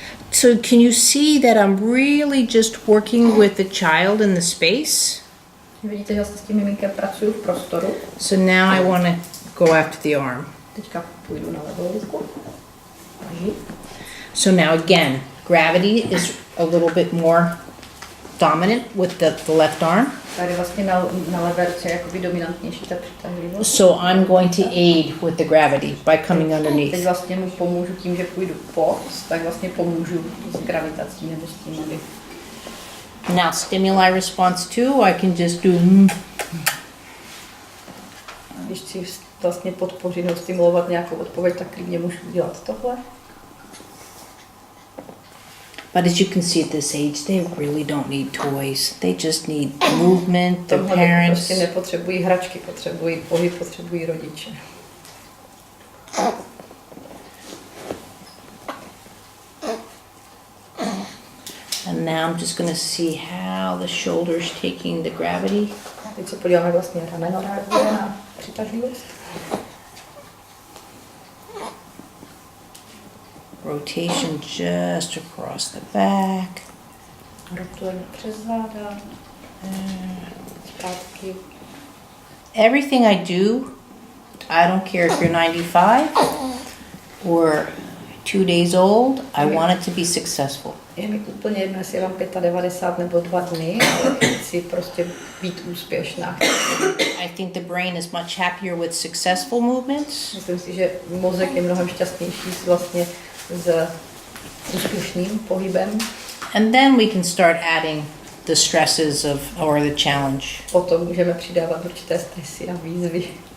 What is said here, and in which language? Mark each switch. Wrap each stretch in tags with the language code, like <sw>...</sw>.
<en>So can you see that I'm really just working with the child in the space?</en> <cs>Vidíte, že s tím miminkem pracuju v prostoru.</cs> <en>So now I want to go after the arm.</en> <cs>Teďka půjdu na levou ruku.</cs> <en>So now again, gravity is a little bit more dominant with the left arm.</en> <cs>Tady vlastně na levé ruce je jakoby dominantnější ta přitažlivost.</cs> <en>So I'm going to aid with the gravity by coming</en> <cs>Teď</cs> <en>underneath.</en> <cs>vlastně mu pomůžu tím, že půjdu pod, tak vlastně pomůžu s gravitací nebo s tím, aby...</cs> <en>Now stimuli response 2, I can just do</en> <cs>Když chci vlastně podpořit nebo stimulovat nějakou odpověď, tak klidně můžu dělat tohle.</cs> <en>But as you can see at this age, they really don't need toys. They just need movement, their</en> <cs>Tohle</cs> <en>parents.</en> <cs>prostě nepotřebují hračky, potřebují pohyb, potřebují rodiče.</cs> <en>And now I'm just gonna see how the shoulder's taking the gravity.</en> <cs>Teď se podíváme vlastně rameno reaguje na přitažlivost.</cs> <en>Rotation just across the back.</en> <cs>Rotujeme přes záda, zpátky.</cs> <en>Everything I do, I don't care if you're 95 or 2 days old, I want it to be successful.</en> <cs>Je mi úplně jedno, jestli je vám 95 nebo 2 dny, ale chci prostě být úspěšná.</cs> <en>I think the brain is much happier with successful movements.</en> <cs>Myslím si, že mozek je mnohem šťastnější vlastně s úspěšným pohybem.</cs> <en>And then we can start adding the stresses or the challenge.</en> <cs>Potom můžeme přidávat určité stresy a výzvy.</cs>